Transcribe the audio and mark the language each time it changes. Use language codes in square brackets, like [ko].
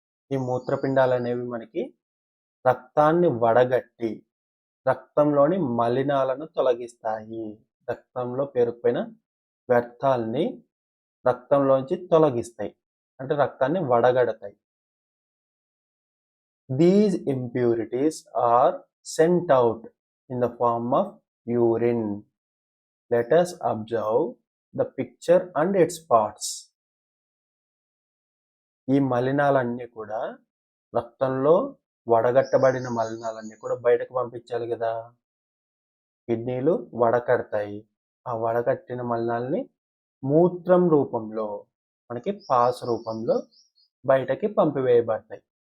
[te] ఈ మూత్రపిండాలు అనేవి మనకి రక్తాన్ని వడగట్టి రక్తంలోని మలినాలను తొలగిస్తాయి. రక్తంలో పేరుకుపోయిన వ్యర్థాలని రక్తంలోంచి తొలగిస్తాయి, అంటే రక్తాన్ని వడగడతాయి. [en] These impurities are sent out in the form of urine. Let us observe the picture and its parts. [te] ఈ మలినాలన్నీ కూడా రక్తంలో వడగట్టబడిన మలినాలన్నీ కూడా బయటకు పంపించాలి కదా. కిడ్నీలు వడకడతాయి. ఆ వడగట్టిన మలినాల్ని మూత్రం రూపంలో, మనకి పాస్ రూపంలో బయటకి పంపివేయబడతాయి.